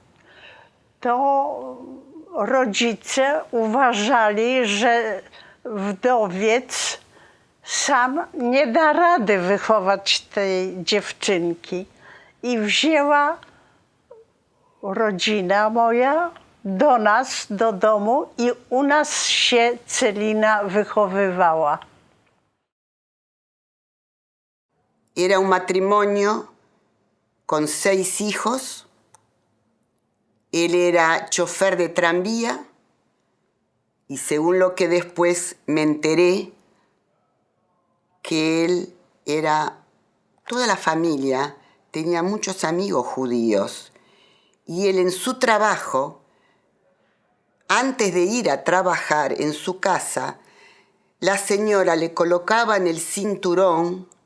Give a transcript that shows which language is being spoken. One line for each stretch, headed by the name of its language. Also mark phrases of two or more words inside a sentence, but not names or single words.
Polish: To rodzice uważali, że wdowiec sam nie da rady wychować tej dziewczynki. i wzięła rodzina moja do nas, do domu i u nas się Celina wychowywała.
Spanish: Era un matrimonio con 6 hijos. Él era chofer de tranvía y según lo que después me enteré, que él era, toda la familia tenía muchos amigos judíos y él en su trabajo, antes de ir a trabajar en su casa, la señora le colocaba en el cinturón